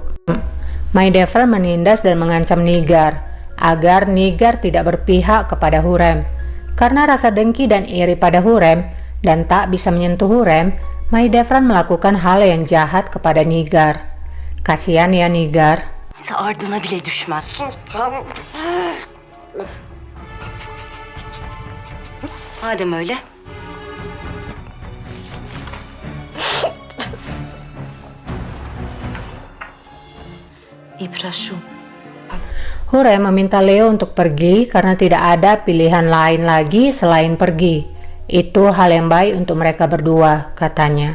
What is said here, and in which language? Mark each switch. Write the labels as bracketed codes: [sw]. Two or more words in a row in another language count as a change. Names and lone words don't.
[id] Mahidevran menindas dan mengancam Nigar agar Nigar tidak berpihak kepada Hurrem. Karena rasa dengki dan iri pada Hurrem dan tak bisa menyentuh Hurrem, Mahidevran melakukan hal yang jahat kepada Nigar. Kasihan ya Nigar. [tr] Ardına bile düşmez. Madem öyle. Ibrahim. [id] Hurrem meminta Leo untuk pergi karena tidak ada pilihan lain lagi selain pergi. Itu hal yang baik untuk mereka berdua, katanya.